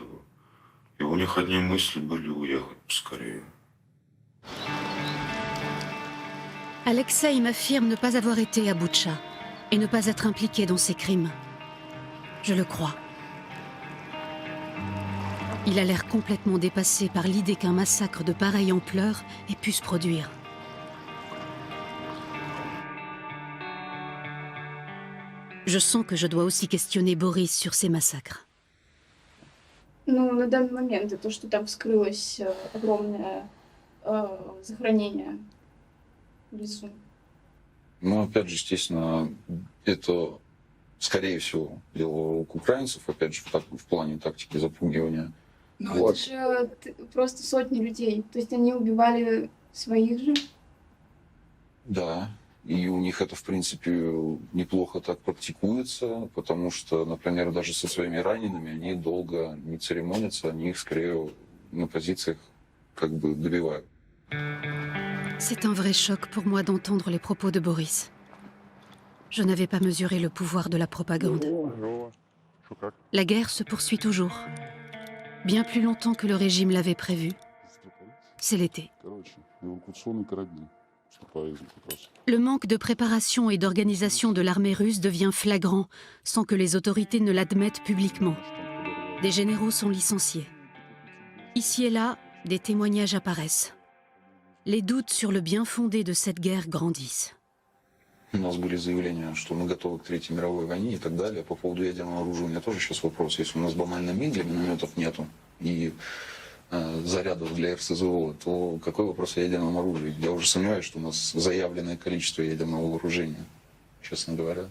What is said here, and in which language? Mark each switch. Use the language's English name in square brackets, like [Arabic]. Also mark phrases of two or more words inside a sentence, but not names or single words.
[Russian] И у них одни мысли были уехать скорее. [French] Alexei m'affirme ne pas avoir été à Boutcha et ne pas être impliqué dans ces crimes. Je le crois. Il a l'air complètement dépassé par l'idée qu'un massacre de pareille ampleur ait pu se produire. Je sens que je dois aussi questionner Boris sur ces massacres. [Russian] Ну, на данный момент, то, что там вскрылось огромное захоронение в лесу. Ну, опять же, естественно, это, скорее всего, дело рук украинцев, опять же, в плане тактики запугивания. Но вот. это же просто сотни людей. То есть они убивали своих же? Да, и у них это, в принципе, неплохо так практикуется, потому что, например, даже со своими ранеными они долго не церемонятся, они их скорее на позициях как бы добивают. [French] C'est un vrai choc pour moi d'entendre les propos de Boris. Je n'avais pas mesuré le pouvoir de la propagande. La guerre se poursuit toujours. Bien plus longtemps que le régime l'avait prévu. C'est l'été. Le manque de préparation et d'organisation de l'armée russe devient flagrant sans que les autorités ne l'admettent publiquement. Des généraux sont licenciés. Ici et là, des témoignages apparaissent. Les doutes sur le bien fondé de cette guerre grandissent. [Russian] У нас были заявления, что мы готовы к Третьей мировой войне и так далее. По поводу ядерного оружия у меня тоже сейчас вопрос. Если у нас банально мин для минометов нету и зарядов для РСЗО, то какой вопрос о ядерном оружии? Я уже сомневаюсь, что у нас заявленное количество ядерного вооружения, честно говоря.